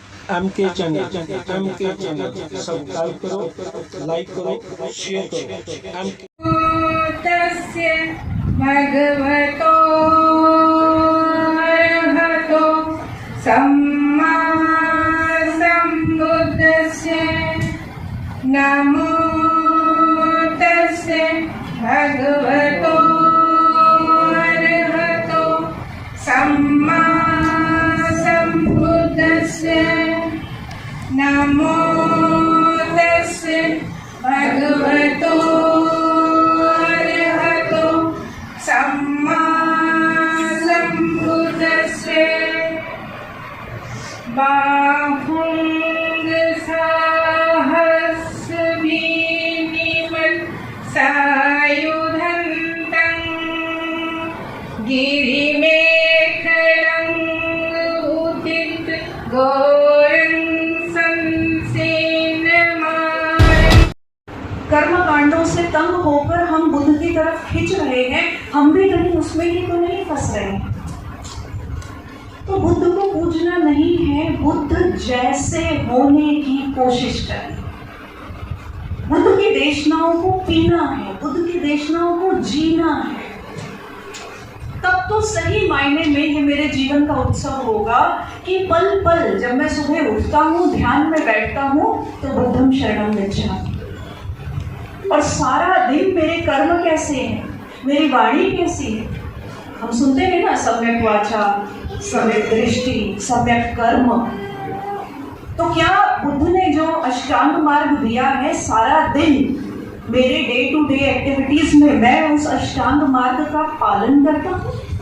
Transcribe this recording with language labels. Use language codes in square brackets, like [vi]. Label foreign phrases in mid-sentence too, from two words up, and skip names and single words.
[hi] एमके चैनल सब्सक्राइब करो, लाइक करो, शेयर करो। [pi] तस्य भगवतो अरहतो सम्मा सम्बुद्धस्य नमो तस्य भगवतो अरहतो सम्मा सम्बुद्धस्य नमो तस्य भगवतो अरहतो सम्मा सम्बुद्धस्य बाहुं सहस्रभीमिमत् सायुधन्तं गिरिमेखलं उदित घोरं संसेनमाय। [hi] कर्म कांडों से तंग होकर हम बुद्ध की तरफ खिंच रहे हैं, हम भी कहीं उसमें ही तो नहीं फंस रहे हैं। तो बुद्ध को पूजना नहीं है, बुद्ध जैसे होने की कोशिश करें। बुद्ध की देशनाओं को पीना है, बुद्ध की देशनाओं को जीना है। तब तो सही मायने में ये मेरे जीवन का उत्सव होगा कि पल पल जब मैं सुबह उठता हूँ, ध्यान में बैठता हूँ, तो [pi] बुद्धम शरणम गच्छामि। [hi] और सारा दिन मेरे कर्म कैसे हैं, मेरी वाणी कैसी है। हम सुनते हैं ना, सम्यक वाचा, सम्यक दृष्टि, सम्यक कर्म। तो क्या बुद्ध ने जो अष्टांग मार्ग दिया है, सारा दिन मेरे [en] day to day activities [hi] में मैं उस अष्टांग मार्ग का पालन करता हूँ?